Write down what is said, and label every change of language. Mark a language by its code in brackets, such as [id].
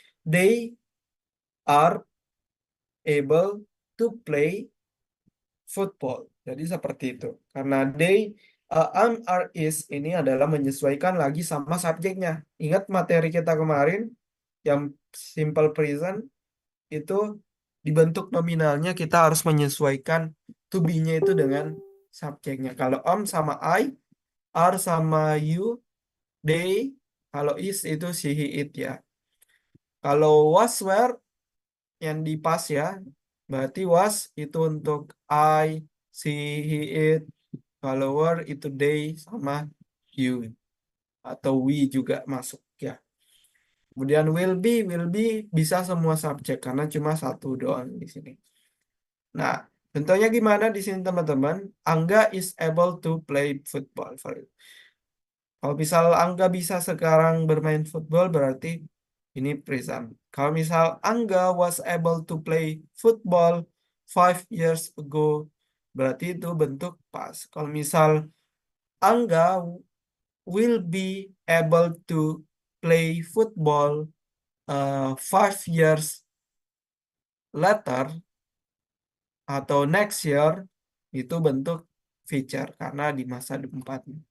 [en] They are able to play football. [id] Jadi seperti itu. Karena am, are, is ini adalah menyesuaikan lagi sama subjeknya. Ingat materi kita kemarin yang simple present itu dibentuk nominalnya kita harus menyesuaikan to be-nya itu dengan subjeknya. Kalau am sama I, are sama you, they, kalau is itu she, he, it ya. Kalau was, were yang di past ya, berarti was itu untuk I, she, he, it. Kalau were itu they sama you. Atau we juga masuk ya. Kemudian will be bisa semua subjek karena cuma satu doang di sini. Nah, contohnya gimana di sini teman-teman? [en] Angga is able to play football. [id] Kalau misal Angga bisa sekarang bermain football berarti ini present. Kalau misal Angga [en] was able to play football 5 years ago [id] berarti itu bentuk past. Kalau misal Angga [en] will be able to play football 5 years later [id] atau next year itu bentuk future karena di masa depan.